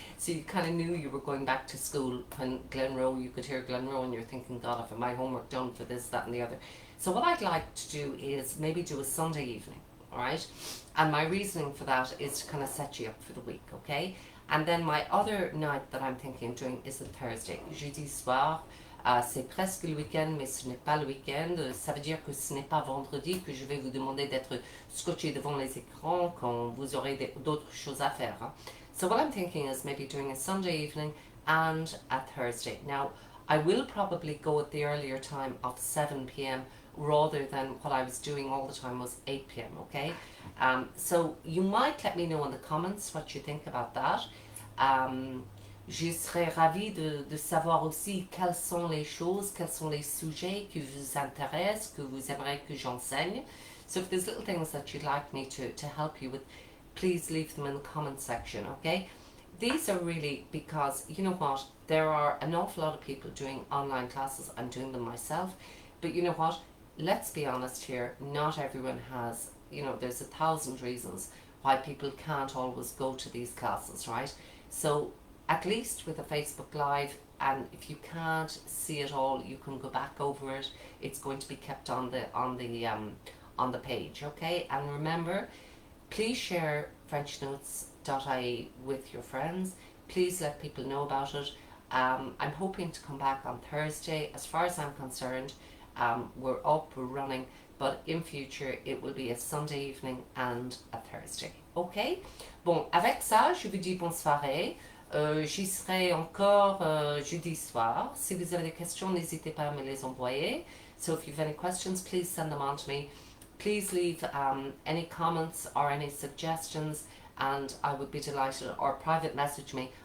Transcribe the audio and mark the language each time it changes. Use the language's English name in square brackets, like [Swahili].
[English] So you kind of knew you were going back to school when Glenroe, you could hear Glenroe and you're thinking, God, I've my homework done for this, that and the other. So what I'd like to do is maybe do a Sunday evening, all right? And my reasoning for that is to kind of set you up for the week, okay? And then my other night that I'm thinking of doing is a Thursday, [French] jeudi soir. C'est presque le week-end, mais ce n'est pas le week-end. Ça veut dire que ce n'est pas vendredi que je vais vous demander d'être scotché devant les écrans quand vous aurez d'autres choses à faire. Hein? [English] So what I'm thinking is maybe doing a Sunday evening and a Thursday. Now, I will probably go at the earlier time of 7 p.m. rather than what I was doing all the time was 8 p.m, okay? So you might let me know in the comments what you think about that. [French] Je serais ravie de savoir aussi quelles sont les choses, quels sont les sujets qui vous intéressent, que vous aimeriez que j'enseigne. [English] So if there's little things that you'd like me to help you with, please leave them in the comment section, okay? These are really because, you know what, there are an awful lot of people doing online classes. I'm doing them myself. But you know what, let's be honest here, not everyone has, you know, there's 1,000 reasons why people can't always go to these classes, right? So at least with a Facebook Live, and if you can't see it all, you can go back over it. It's going to be kept on the page, okay? And remember, please share FrenchNotes.ie with your friends. Please let people know about it. I'm hoping to come back on Thursday. As far as I'm concerned, we're up, we're running, but in future it will be a Sunday evening and a Thursday, okay? [French] Bon, avec ça, je vous dis bonne soirée. J'y serai encore jeudi soir. Si vous avez des questions, n'hésitez pas à me les envoyer. [English] So if you have any questions, please send them on to me. Please leave any comments or any suggestions, and I would be delighted, or private message me.